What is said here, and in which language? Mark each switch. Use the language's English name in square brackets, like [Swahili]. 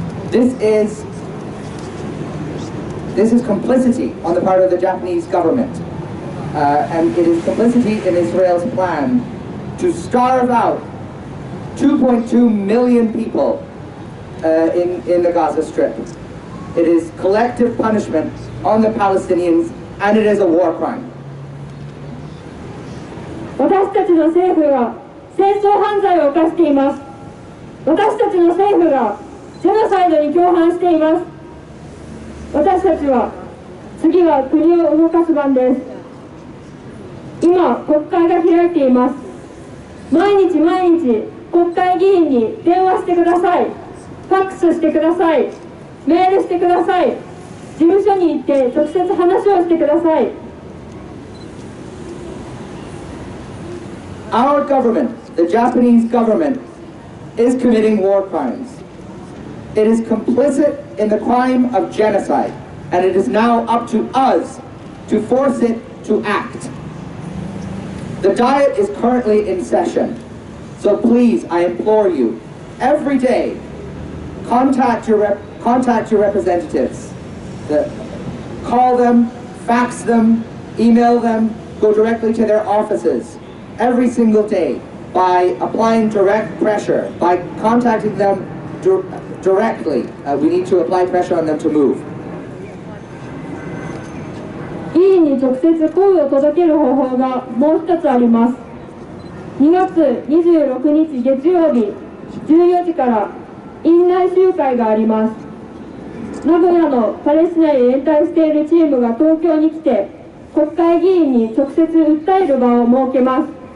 [English] This is complicity on the part of the Japanese government, and it is complicity in Israel's plan to starve out 2.2 million people in the Gaza Strip. It is collective punishment on the Palestinians, and it is a war crime. [Japanese] 私たちの政府が戦争犯罪を犯しています。私たちの政府がジェノサイドに共犯しています。私たちは次は国を動かす番です。今国会が開いています。毎日国会議員に電話してください。ファックスしてください。メールしてください。事務所に行って直接話をしてください。 [English] Our government, the Japanese government, is committing war crimes. It is complicit in the crime of genocide, and it is now up to us to force it to act. The Diet is currently in session, so please, I implore you, every day, contact your representatives. Call them, fax them, email them, go directly to their offices every single day by applying direct pressure, by contacting them directly. We need to apply pressure on them to move. [Japanese] 議員に直接声を届ける方法がもう一つあります。 2月26日月曜日14時から院内集会があります。名古屋のパレスチナに連帯しているチームが東京に来て国会議員に直接訴える場を設けます。